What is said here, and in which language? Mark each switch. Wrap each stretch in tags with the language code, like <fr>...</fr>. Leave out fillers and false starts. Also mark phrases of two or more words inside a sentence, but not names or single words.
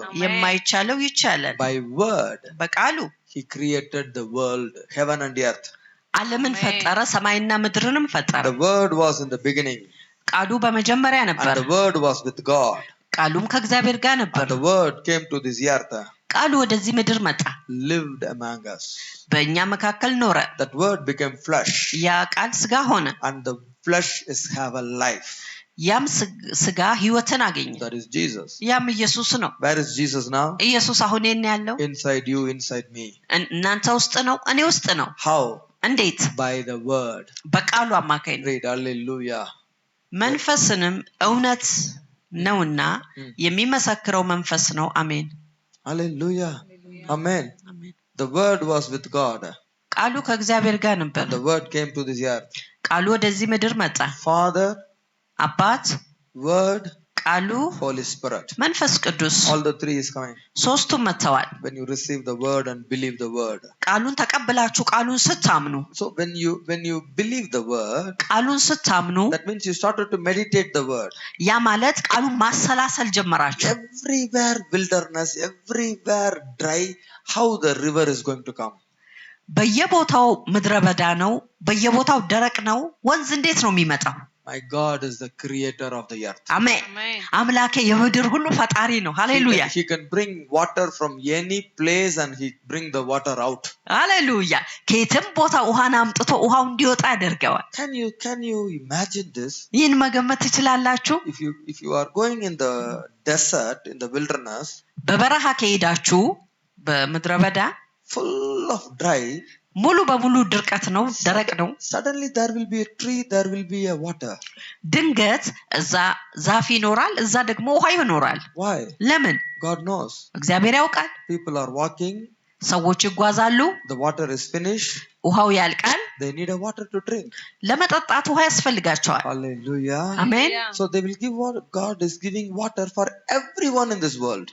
<am>የማይቻለው ይቻላል</am> <en>By word,</en> <am>በቃሉ</am> <en>He created the world, heaven and earth.</en> <am>ዓለምን ፈጠረ ሰማይና ምድርንም ፈጠረ</am> <en>The word was in the beginning,</en> <am>ቃሉ በመጀመሪያ</am> <en>and</en> <am>ነበር</am> <en>the word was with God.</en> <am>ቃሉም ከእግዚአብሔር ጋር ነበር</am> <en>And the word came to this earth,</en> <am>ቃሉ ወደዚህ ምድር መጣ</am> <en>lived among us.</en> <am>በእኛ መካከል ኖረ</am> <en>That word became flesh,</en> <am>ያ ቃል ስጋ ሆነ</am> <en>and the flesh is have a life.</en> <am>ያም ስጋ ሕይወትን አገኘ።</am> <en>That is Jesus.</en> <am>ያም ኢየሱስ ነው።</am> <en>Where is Jesus now?</en> <am>ኢየሱስ አሁን የኔ ያለው</am> <en>inside you, inside me.</en> <am>እናንተ ውስጥ ነው፣ እኔ ውስጥ ነው።</am> <en>How?</en> <am>እንዴት?</am> <en>By the word.</en> <am>በቃሉ አማካኝ ነው።</am> <en>Read. Hallelujah.</en> <am>መንፈስንም እውነት ነውና የሚመሰክረው መንፈስ ነው። አሜን።</am> <en>Hallelujah. Amen. The word was with God.</en> <am>ቃሉ ከእግዚአብሔር ጋር ነበር።</am> <en>And the word came to this earth.</en> <am>ቃሉ ወደዚህ ምድር መጣ።</am> <en>Father,</en> <am>አባት፣</am> <en>word,</en> <am>ቃሉ፣</am> <en>Holy Spirit.</en> <am>መንፈስ ቅዱስ</am> <en>All the three is coming.</en> <am>ሶስቱም መጥተዋል።</am> <en>When you receive the word and believe the word.</en> <am>ቃሉን ተቀብላችሁ ቃሉን ስታምኑ</am> <en>So when you believe the word,</en> <am>ቃሉን ስታምኑ</am> <en>that means you started to meditate the word.</en> <am>ያ ማለት ቃሉን ማሰላሰል ጀመራችሁ።</am> <en>Everywhere wilderness, everywhere dry, how the river is going to come.</en> <am>በየቦታው ምድረ በዳ ነው፣ በየቦታው ደረቅ ነው። ወንዝ እንዴት ነው የሚመጣው?</am> <en>My God is the creator of the earth.</en> <am>አሜን። አምላኬ የምድር ሁሉ ፈጣሪ ነው። ሃሌሉያ።</am> <en>He can bring water from any place and he bring the water out.</en> <am>ሃሌሉያ። ከየትም ቦታ ውሃን አምጥቶ ውሃው እንዲወጣ ያደርገዋል።</am> <en>Can you imagine this?</en> <am>ይህን መገመት ትችላላችሁ?</am> <en>If you are going in the desert, in the wilderness,</en> <am>በበረሃ ከሄዳችሁ በምድረ በዳ</am> <en>full of dry,</en> <am>ሙሉ በሙሉ ድርቀት ነው፣ ደረቅ ነው።</am> <en>suddenly there will be a tree, there will be a water.</en> <am>ድንገት እዛ ዛፍ ይኖራል፣ እዛ ደግሞ ውሃ ይኖራል።</am> <en>Why?</en> <am>ለምን?</am> <en>God knows.</en> <am>እግዚአብሔር ያውቃል።</am> <en>People are walking,</en> <am>ሰዎች ይጓዛሉ፣</am> <en>the water is finished,</en> <am>ውሃው ያልቃል።</am> <en>they need a water to drink.</en> <am>ለመጠጣት ውሃ ያስፈልጋቸዋል።</am> <en>Hallelujah.</en> <am>አሜን።</am> <en>So they will give water. God is giving water for everyone in this world.</en>